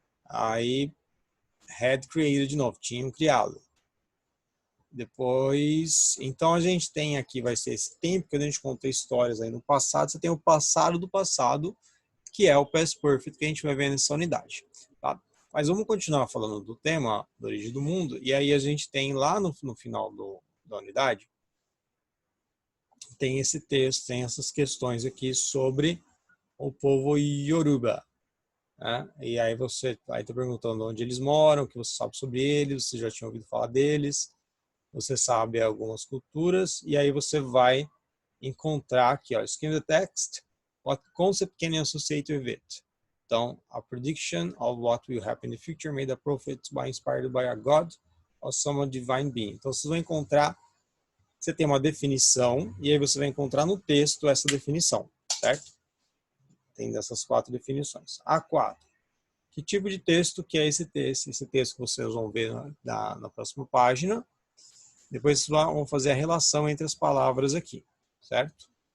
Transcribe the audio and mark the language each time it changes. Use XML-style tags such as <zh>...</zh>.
<pt>Aí,</pt> <en>had created</en> <pt>de novo, tinham criado. Depois, então a gente tem aqui, vai ser esse tempo que a gente conta histórias aí no passado, você tem o passado do passado, que é o past perfect que a gente vai ver nessa unidade, tá? Mas vamos continuar falando do tema da origem do mundo, e aí a gente tem lá no final da unidade, tem esse texto, tem essas questões aqui sobre o povo Yoruba, né? E aí você está perguntando onde eles moram, o que você sabe sobre eles, você já tinha ouvido falar deles, você sabe algumas culturas, e aí você vai encontrar aqui, ó,</pt> <en>skim the text, what concept can you associate with it?</en> <pt>Então,</pt> <en>a prediction of what will happen in the future made a prophet by inspired by a god or some divine being.</en> <pt>Então, vocês vão encontrar, você tem uma definição, e aí você vai encontrar no texto essa definição, certo? Tem dessas 4 definições. A4. Que tipo de texto que é esse texto? Esse texto que vocês vão ver na próxima página. Depois vocês vão fazer a relação entre as palavras aqui, certo?</pt>